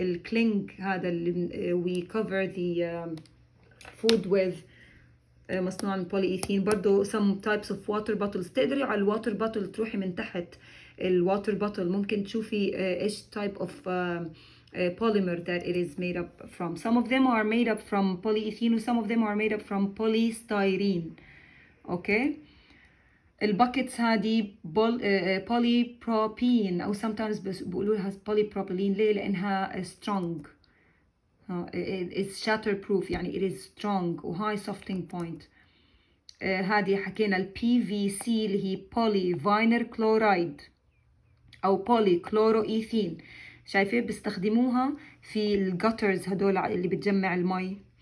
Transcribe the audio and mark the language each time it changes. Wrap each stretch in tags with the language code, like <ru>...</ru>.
<ar>الكلينج هذا اللي</ar> <en>we cover the food with</en> <ar>مصنوع من polyethylene.</ar> <en>برضو some types of water bottles.</en> <ar>تقدري على الواتر بوتل تروحي من تحت الواتر بوتل ممكن تشوفي ايش</ar> <en>type of polymer that it is made up from. some of them are made up from polyethylene و some of them are made up from polystyrene. okay.</en> <ar>الباكيتس هذه polypropylene أو sometimes بيقولوا لها polypropylene. ليه؟ لأنها strong.</ar> <en>it's shatterproof يعني it is strong و high softening point.</en> <ar>هذه حكينا ال PVC اللي هي polyvinyl chloride أو polychloroethene. شايفة بيستخدموها في الجاترز هدول اللي بتجمع المي.</ar>